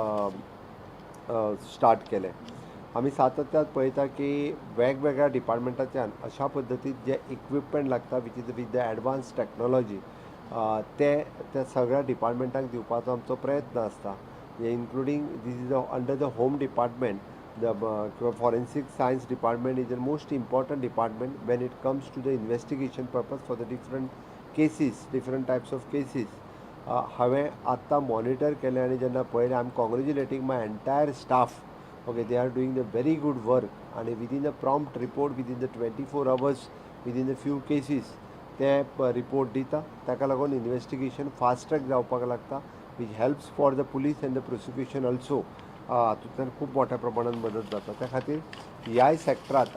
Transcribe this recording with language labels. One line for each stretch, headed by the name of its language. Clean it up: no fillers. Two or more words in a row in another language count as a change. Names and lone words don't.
Konkani: स्टार्ट केले आमी सातत्यात पळयता की वेगवेगळ्या डिपार्टमेंटाच्यान अशा पद्दतीन जे इक्विपमेंट लागता
English: which is with the advance technology
Konkani: ते सगळ्या डिपार्टमेंटाक दिवपाचो आमचो प्रयत्न आसता
English: including this is under the home department the forensic science department is the most important department when it comes to the investigation purpose for the different cases, different types of cases.
Konkani: हांवें आत्तां मॉनिटर केलें आनी जेन्ना पळयलें
English: I am congratulating my entire staff okay they are doing the very good work आनी within the prompt report within the 24 hours within the few cases ते रिपोर्ट
Konkani: दिता ताका लागून
English: investigation fast track
Konkani: जावपाक लागता
English: which helps for the police and the prosecution also
Konkani: हातूंतल्यान खूब मोठ्या प्रमाणात मदत जाता त्या खातीर ह्याय सॅक्टरांत